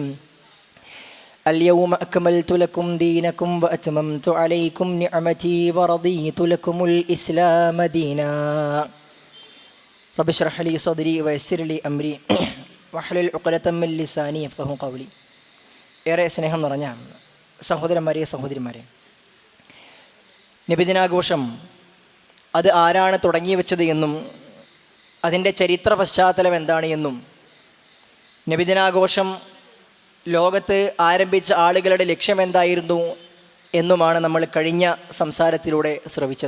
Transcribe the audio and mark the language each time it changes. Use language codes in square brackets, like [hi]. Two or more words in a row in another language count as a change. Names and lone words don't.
[ar] اليوم أكملت لكم دينكم وأتممت عليكم نعمتي ورضيت لكم الإسلام دينا. رب اشرح لي صدري ويسر لي أمري واحلل عقدة من لساني يفقهوا قولي. [ml] ഏറെ സ്നേഹം നിറഞ്ഞ സഹോദരന്മാരെ, സഹോദരിമാരെ, നബിദിനാഘോഷം അത് ആരാണ് തുടങ്ങി വെച്ചത് എന്നും അതിൻ്റെ ചരിത്ര പശ്ചാത്തലം എന്താണ് എന്നും നബിദിനാഘോഷം ലോകത്ത് ആരംഭിച്ച ആളുകളുടെ ലക്ഷ്യം എന്തായിരുന്നു എന്നുമാണ് നമ്മൾ കഴിഞ്ഞ സംസാരത്തിലൂടെ ശ്രവിച്ചത്.